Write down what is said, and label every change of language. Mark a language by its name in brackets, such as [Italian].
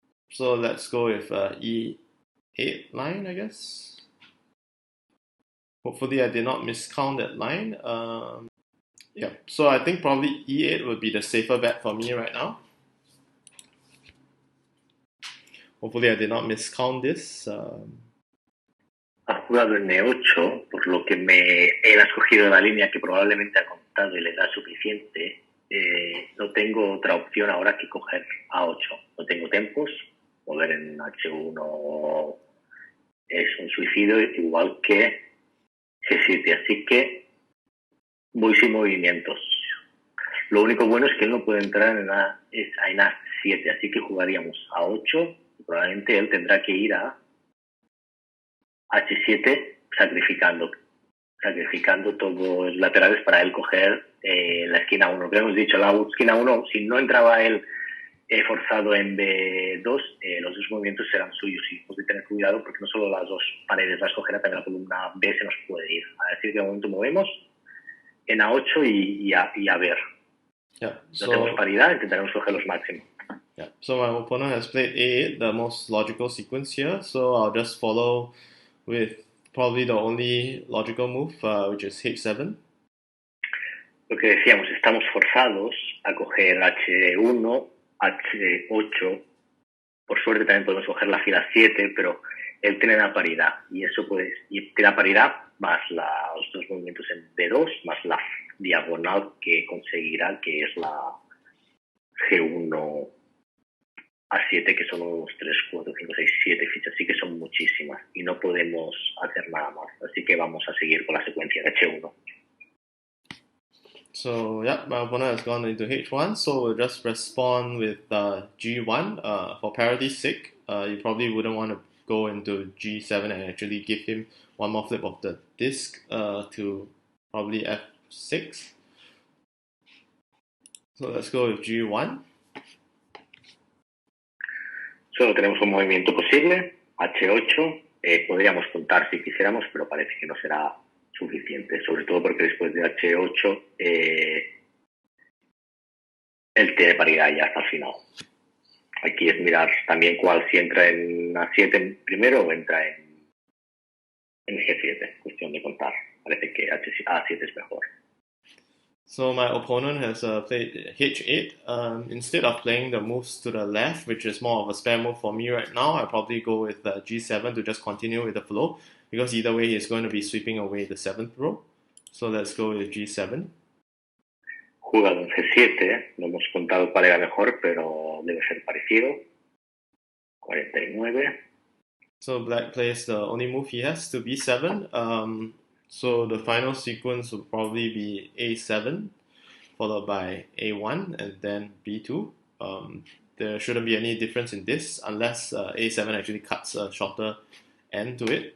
[English] So let's go with E8 line, I guess. Hopefully I did not miscount that line. Yeah, so I think probably E8 would be the safer bet for me right now. Hopefully I did not miscount this. [Spanish] Ha jugado en E8, por lo que él ha escogido la línea que probablemente ha contado y le da suficiente. No tengo otra opción ahora que coger A8. No tengo tempos, mover en H1 es un suicidio, igual que G7, así que voy sin movimientos. Lo único bueno es que él no puede entrar en A7, así que jugaríamos A8 y probablemente él tendrá que ir a H7 sacrificando todos los laterales para él coger la esquina 1. Como hemos dicho, la esquina 1, si no entraba él forzado en B2, los dos movimientos serán suyos y hemos de tener cuidado porque no solo las dos paredes las cogerá, también la columna B se nos puede ir. A decir que de momento movemos en A8 y a ver. [English] Yeah, [Spanish] no tenemos paridad, intentaremos coger los máximos. [English] Yeah, so my opponent has played A8, the most logical sequence here, so I'll just follow with probably the only logical move, which is H7. [Spanish] Lo que decíamos, estamos forzados a coger H1, H8. Por suerte también podemos coger la fila 7, pero él tiene la paridad. Y eso pues, y tiene la paridad más los dos movimientos en B2, más la diagonal que conseguirá, que es la G1 A7, que son unos 3, 4, 5, 6, 7 fichas, así que son muchísimas y no podemos hacer nada más. Así que vamos a seguir con la secuencia de H1. [English] So yeah, my opponent has gone into H1, so we'll just respond with G1. For parity's sake, you probably wouldn't want to go into G7 and actually give him one more flip of the disc to probably F6. So let's go with G1. [Spanish] Solo tenemos un movimiento posible, H8. Podríamos contar si quisiéramos, pero parece que no será suficiente, sobre todo porque después de H8 él tiene paridad ya hasta el final. Aquí es mirar también cuál, si entra en A7 primero o entra en G7, cuestión de contar. Parece que A7 es mejor. [English] So my opponent has played H8. Instead of playing the moves to the left, which is more of a spare move for me right now, I probably go with G7 to just continue with the flow, because either way he's going to be sweeping away the 7th row. So let's go with G7. [Spanish] Jugado en G7, no hemos contado cuál era mejor, pero debe ser parecido. 49. [English] So black plays the only move he has to B7. So the final sequence will probably be A7, followed by A1, and then B2. There shouldn't be any difference in this unless A7 actually cuts a shorter end to it.